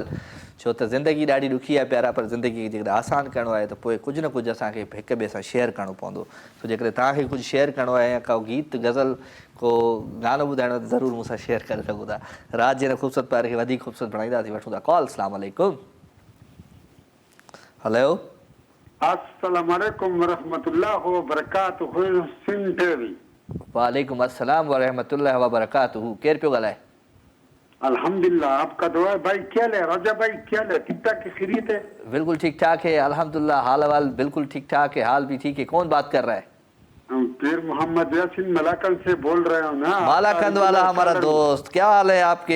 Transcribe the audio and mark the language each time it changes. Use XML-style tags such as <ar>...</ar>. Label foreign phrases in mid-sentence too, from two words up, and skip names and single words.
<sd>छो त ज़िंदगी ॾाढी ॾुखी आहे प्यारा, पर ज़िंदगी खे जेकॾहिं आसान करिणो आहे त पोइ कुझु न कुझु असांखे हिक ॿिए सां शेयर करिणो पवंदो। तो जेकॾहिं तव्हांखे कुझु शेयर करिणो आहे या को गीत गज़ल को गानो ॿुधाइणो आहे त ज़रूरु मूंसां शेयर करे सघो था। राति जे हिन ख़ूबसूरत प्यार खे वधीक ख़ूबसूरत बणाईंदासीं। वठूं था कॉल।</sd> <ar>السلام عليكم.</ar> <sd>हेलो,</sd> <ar>السلام عليكم ورحمة الله و بركاته. सिंधवी। وعليكم السلام ورحمة الله و بركاته.</ar> <sd>केरु पियो ॻाल्हाए?</sd> <ur>الحمد للہ، آپ کا دعا ہے بھائی۔ کیا لے راجہ بھائی، کیا لے ٹھیک ٹھاک کی خیریت ہے? بالکل ٹھیک ٹھاک ہے الحمد للہ۔ حال وال بالکل ٹھیک ٹھاک ہے، حال بھی ٹھیک ہے. کون بات کر رہا ہے? پیر محمد یاسین ملاکنڈ سے بول رہے ہو نا. مالاکنڈ والا ہمارا دوست، کیا حال ہے آپ کے?</ur>